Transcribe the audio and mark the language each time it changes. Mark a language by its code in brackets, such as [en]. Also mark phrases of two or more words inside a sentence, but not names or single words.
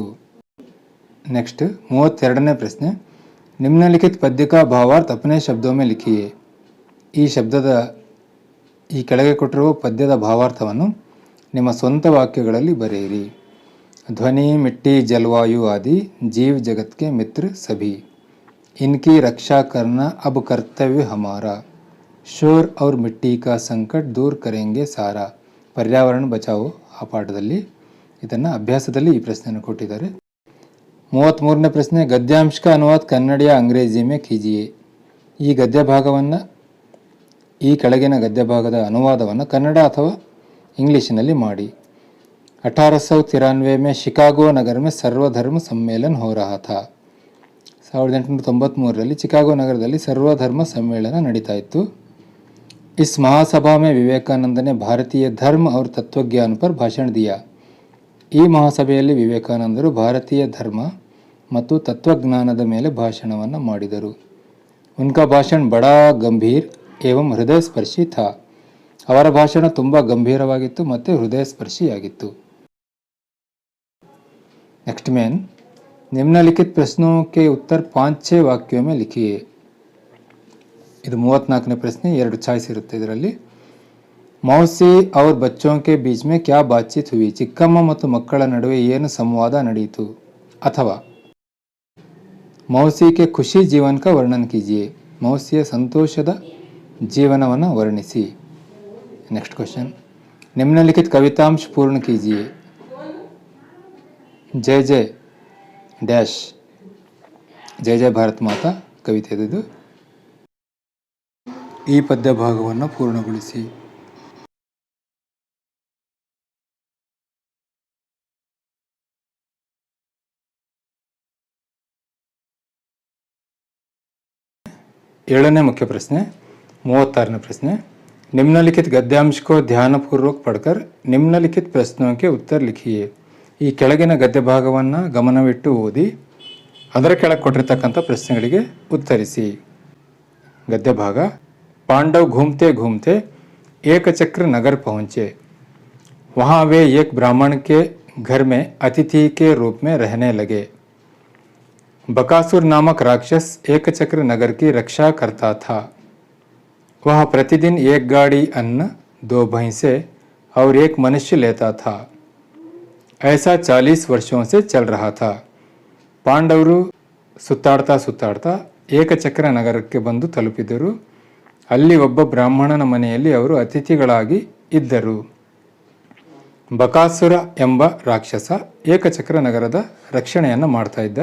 [kn] ನೆಕ್ಸ್ಟ್ 32ನೇ ಪ್ರಶ್ನೆ, [hi] निम्नलिखित पद्य का भावार्थ अपने शब्दों में लिखिए. [kn] ಈ ಕೆಳಗೆ ಕೊಟ್ಟಿರುವ ಪದ್ಯದ ಭಾವಾರ್ಥವನ್ನು ನಿಮ್ಮ ಸ್ವಂತ ವಾಕ್ಯಗಳಲ್ಲಿ ಬರೆಯಿರಿ. [hi] ध्वनि, मिट्टी, जलवायु आदि जीव जगत के मित्र सभी, इनकी रक्षा करना अब कर्तव्य हमारा. शोर और मिट्टी का संकट दूर करेंगे सारा. [kn] ಪರ್ಯಾವರಣ ಬಚಾವೋ ಆ ಪಾಠದಲ್ಲಿ ಇದನ್ನು ಅಭ್ಯಾಸದಲ್ಲಿ ಈ ಪ್ರಶ್ನೆಯನ್ನು ಕೊಟ್ಟಿದ್ದಾರೆ. 33ನೇ ಪ್ರಶ್ನೆ, [hi] गद्यांश का अनुवाद कन्नड़ या अंग्रेज़ी में कीजिए. [kn] ಈ ಕೆಳಗಿನ ಗದ್ಯ ಭಾಗದ ಅನುವಾದವನ್ನು ಕನ್ನಡ ಅಥವಾ ಇಂಗ್ಲೀಷಿನಲ್ಲಿ ಮಾಡಿ. [hi] 1893 में शिकागो नगर में सर्वधर्म सम्मेलन हो रहा था. [kn] 1893ರಲ್ಲಿ ಚಿಕಾಗೋ ನಗರದಲ್ಲಿ ಸರ್ವಧರ್ಮ ಸಮ್ಮೇಳನ ನಡೀತಾ ಇತ್ತು. [hi] इस महासभा में विवेकानंद ने भारतीय धर्म और तत्वज्ञान पर भाषण दिया. [kn] ಈ ಮಹಾಸಭೆಯಲ್ಲಿ ವಿವೇಕಾನಂದರು ಭಾರತೀಯ ಧರ್ಮ ಮತ್ತು ತತ್ವಜ್ಞಾನದ ಮೇಲೆ ಭಾಷಣವನ್ನು ಮಾಡಿದರು. [hi] उनका भाषण बड़ा गंभीर एवं हृदय स्पर्शी था. [kn] ಅವರ ಭಾಷಣ ತುಂಬ ಗಂಭೀರವಾಗಿತ್ತು ಮತ್ತು ಹೃದಯ ಸ್ಪರ್ಶಿಯಾಗಿತ್ತು. [en] next main, [hi] निम्नलिखित प्रश्नों के उत्तर 5-6 वाक्यों में लिखिए. [kn] ಇದು 34ನೇ ಪ್ರಶ್ನೆ, 2 ಚಾಯ್ಸ್ ಇರುತ್ತೆ ಇದರಲ್ಲಿ. [hi] मौसी और बच्चों के बीच में क्या बातचीत हुई. [kn] ಚಿಕ್ಕಮ್ಮ ಮತ್ತು ಮಕ್ಕಳ ನಡುವೆ ಏನು ಸಂವಾದ ನಡೆಯಿತು. [hi] ಅಥವಾ मौसी के खुशी जीवन का वर्णन कीजिए. [kn] ಮೌಸಿಯ ಸಂತೋಷದ ಜೀವನವನ್ನು ವರ್ಣಿಸಿ. [en] next question, [hi] निम्नलिखित कवितांश पूर्ण कीजिए। [kn] जय जय डैश जय जय ಭಾರತ ಮಾತಾ ಕವಿತೆ ಇದು. ಈ ಪದ್ಯ ಭಾಗವನ್ನು ಪೂರ್ಣಗೊಳಿಸಿ. ಏಳನೇ ಮುಖ್ಯ ಪ್ರಶ್ನೆ, 36ನೇ ಪ್ರಶ್ನೆ. [hi] निम्नलिखित गद्यांश को ध्यानपूर्वक पढ़कर निम्नलिखित प्रश्नों के उत्तर लिखिए. [kn] ಈ ಕೆಳಗಿನ ಗದ್ಯ ಭಾಗವನ್ನು ಗಮನವಿಟ್ಟು ಓದಿ ಅದರ ಕೆಳಗೆ ಕೊಟ್ಟಿರ್ತಕ್ಕಂಥ ಪ್ರಶ್ನೆಗಳಿಗೆ ಉತ್ತರಿಸಿ. [hi] गद्य भाग. पांडव घूमते घूमते एक चक्र नगर पहुँचे. वहाँ वे एक ब्राह्मण के घर में अतिथि के रूप में रहने लगे. बकासुर नामक राक्षस एक चक्र नगर की रक्षा करता था. वह प्रतिदिन एक गाड़ी अन्न, 2 भैंसे और 1 मनुष्य लेता था. ऐसा 40 वर्षों से चल रहा था. [kn] ಪಾಂಡವರು ಸುತ್ತಾಡ್ತಾ ಸುತ್ತಾಡ್ತಾ ಏಕಚಕ್ರ ನಗರಕ್ಕೆ ಬಂದು ತಲುಪಿದರು. ಅಲ್ಲಿ ಒಬ್ಬ ಬ್ರಾಹ್ಮಣನ ಮನೆಯಲ್ಲಿ ಅವರು ಅತಿಥಿಗಳಾಗಿ ಇದ್ದರು. ಬಕಾಸುರ ಎಂಬ ರಾಕ್ಷಸ ಏಕಚಕ್ರ ನಗರದ ರಕ್ಷಣೆಯನ್ನು ಮಾಡ್ತಾ ಇದ್ದ.